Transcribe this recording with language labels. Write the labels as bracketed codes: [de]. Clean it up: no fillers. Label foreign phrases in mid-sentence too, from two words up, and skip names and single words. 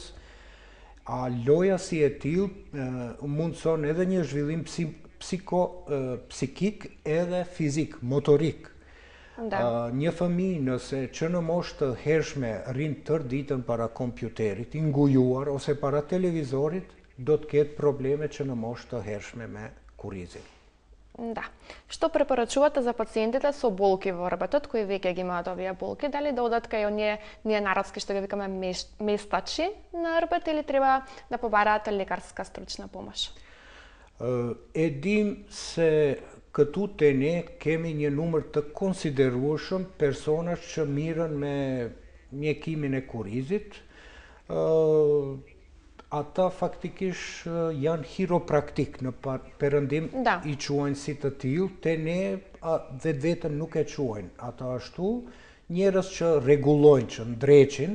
[sq] A loja si e tillë mundson edhe një zhvillim psikik edhe fizik, motorik. Një fëmijë nëse që në moshë të hershme rrin tërë ditën para kompjuterit, i ngujuar ose para televizorit, do të ketë probleme që në moshë të hershme me kurizin. [mk] Да. Што препорачувате за пациентите со болки во рбетот кои веќе ги имаат овие болки? Дали да одат кај ние народски што ги викаме местачи на рбет или треба да побараат лекарска стручна помош? [sq] E dim se këtu te ne kemi një numër të konsiderueshëm personash që mirën me mjekimin e kurizit. Ata faktikisht janë hiropraktik në perëndim, i quajnë si të tillë, te ne vetveten nuk e quajnë ata ashtu, njerëz që rregullojnë, që ndreqin.